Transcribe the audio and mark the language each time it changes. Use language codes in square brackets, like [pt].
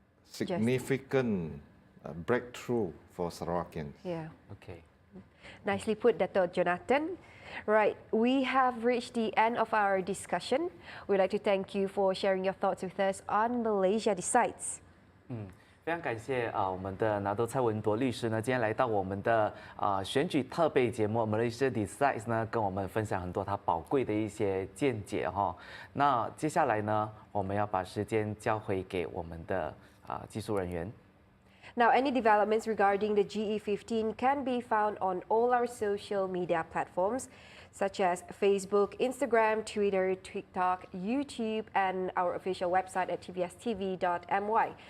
[en] significant breakthrough for Sarawakians. Yeah. Okay. Nicely put, Dato' Jonathan. Right, we have reached the end of our discussion. We'd like to thank you for sharing your thoughts with us on Malaysia Decides. [zh] 非常感谢我们的拿督蔡文铎律师呢，今天来到我们的选举特备节目 Malaysia Decides 呢，跟我们分享很多他宝贵的一些见解哈。那接下来呢，我们要把时间交回给我们的技术人员。 [en] Now, any developments regarding the GE15 can be found on all our social media platforms. such as Facebook, Instagram, Twitter, TikTok, YouTube, and our official website at tvstv.my.